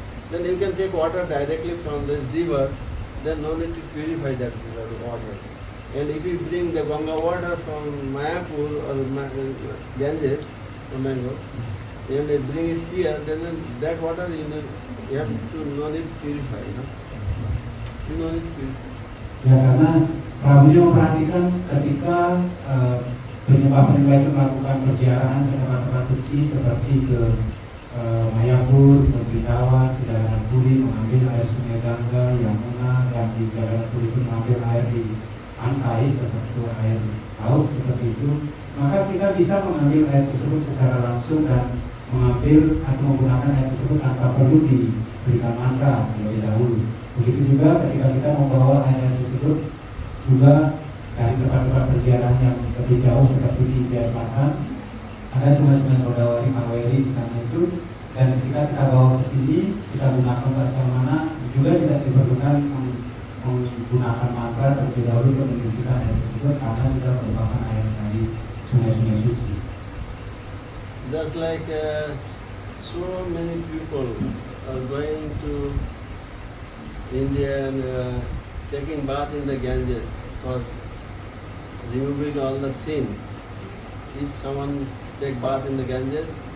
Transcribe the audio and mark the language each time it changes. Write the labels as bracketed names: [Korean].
[English] Then you can take water directly from this river, then no need to purify that water. And if you bring the Ganga water from Mayapur or Ganges, or Mango, and they bring it here, then that water you have to no need to purify, you no need to purify. [Indonesian] Ya karena Prabunya memperhatikan ketika penyembah-penyembah itu melakukan perziarahan ke tempat-tempat suci seperti ke Mayapur, ke Brindawan, ke Jagannath Puri, mengambil air Sungai Gangga, Yamuna, dan di Jagannath Puri itu mengambil air di pantai seperti air laut seperti itu, maka kita bisa mengambil air tersebut secara langsung dan mengambil atau menggunakan air tersebut tanpa perlu diberikan mantra terlebih dahulu. Begitu juga ketika kita membawa air tersebut juga dari tempat-tempat perziarahan yang lebih jauh seperti di India Selatan, ada sungai-sungai Godavari, Kaveri di sana itu, dan ketika kita bawa ke sini kita gunakan bahasa mana juga tidak diperlukan menggunakan mantra terlebih dahulu untuk mensucikan air tersebut karena sudah merupakan air dari sungai-sungai suci. [English] Just like so many people are going to India and taking bath in the Ganges for removing all the sin. If someone take bath in the Ganges,